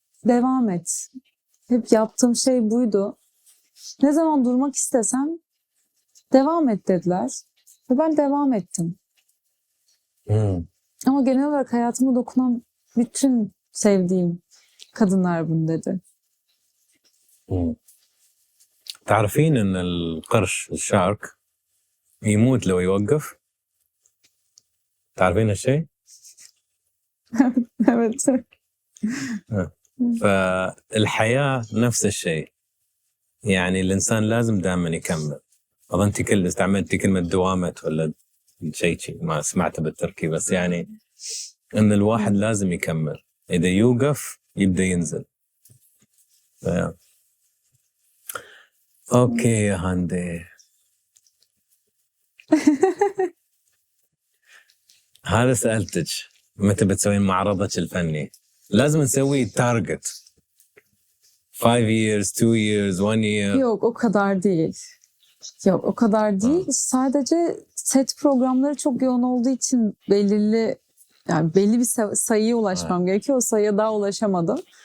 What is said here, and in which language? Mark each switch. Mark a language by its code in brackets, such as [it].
[tr] devam et. Hep yaptığım şey buydu. Ne zaman durmak istesem devam et dediler. Ve ben devam ettim. مم. Ama genel olarak hayatıma dokunan bütün sevdiğim kadınlar bunu dedi. مم. [ar] تعرفين ان القرش الشارك يموت لو يوقف؟ تعرفين هالشيء؟ [tr] Evet. [ar] فالحياة نفس الشيء، يعني الإنسان لازم دائما يكمل. أظن أنت كل استعملتي كلمة دوامة ولا شيء ما سمعته بالتركي، بس يعني أن الواحد لازم يكمل، إذا يوقف يبدأ ينزل. أوكي يا هاندي. هذا سألتك متى بتسوين معرضك الفني؟ لازم نسوي تارجت [en] 5 years, 2 years, 1 year. [tr] Yok o kadar değil. Yok o kadar değil. Sadece set programları çok yoğun olduğu için belli bir sayıya ulaşmam gerekiyor. O sayıya daha ulaşamadım.